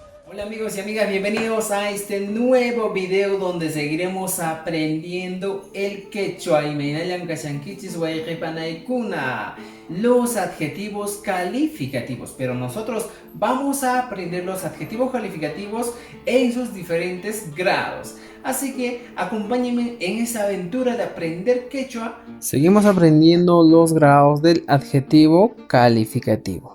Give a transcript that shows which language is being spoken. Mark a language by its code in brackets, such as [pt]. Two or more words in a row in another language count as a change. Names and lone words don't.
[es] Hola amigos y amigas, bienvenidos a este nuevo video donde seguiremos aprendiendo el quechua y [qu] meinayan kashankichis waykipanaykuna, [es] los adjetivos calificativos. Pero nosotros vamos a aprender los adjetivos calificativos en sus diferentes grados. Así que acompáñenme en esta aventura de aprender quechua. Seguimos aprendiendo los grados del adjetivo calificativo.